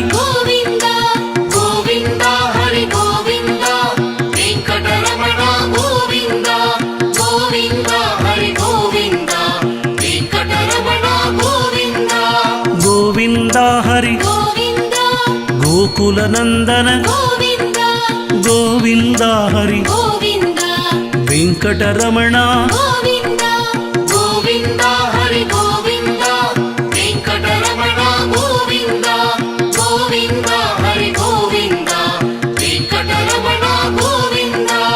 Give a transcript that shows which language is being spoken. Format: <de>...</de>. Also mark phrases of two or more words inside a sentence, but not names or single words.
<te>గోవింద గోవింద హరి గోవింద వెంకటరమణ గోవింద గోవింద హరి గోవింద వెంకటరమణ గోవింద గోవింద హరి గోవింద</te> <kn>ಗೋಕುಲನಂದನ ಗೋವಿಂದ ಗೋವಿಂದ ಹರಿ ಗೋವಿಂದ ವೆಂಕಟರಮಣ ಗೋವಿಂದ ಗೋವಿಂದ ಹರಿ ಗೋವಿಂದ ವೆಂಕಟರಮಣ ಗೋವಿಂದ ಗೋವಿಂದ ಹರಿ ಗೋವಿಂದ ವೆಂಕಟರಮಣ ಗೋವಿಂದ</kn>